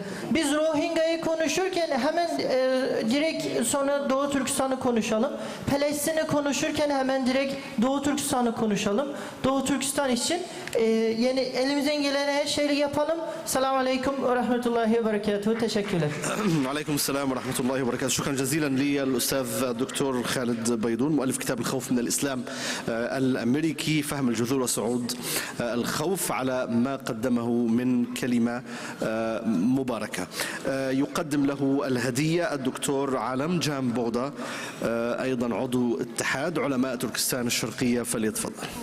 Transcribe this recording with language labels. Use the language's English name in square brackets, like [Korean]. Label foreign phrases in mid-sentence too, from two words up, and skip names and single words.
[Turkish] Biz Rohingya'yı konuşurken hemen direkt sonra Doğu Türkistan'ı konuşalım. Palestin'i konuşurken hemen direkt Doğu Türkistan'ı konuşalım. Doğu Türkistan için yani elimizden gelen her şeyi yapalım. [Arabic] سلام عليكم ورحمة الله وبركاته. [Turkish] Teşekkürler. [Arabic] عليكم السلام ورحمة الله وبركاته. شكرا جزيلا للأستاذ الدكتور خالد بيضون مؤلف كتاب الخوف من الإسلام الأمريكي فهم الجذور وصعود الخوف على ما قدمه من كلمة مباركة. يقدم له الهدية الدكتور عالم جام بوغدا أيضا عضو اتحاد علماء تركستان الشرقية فليتفضل.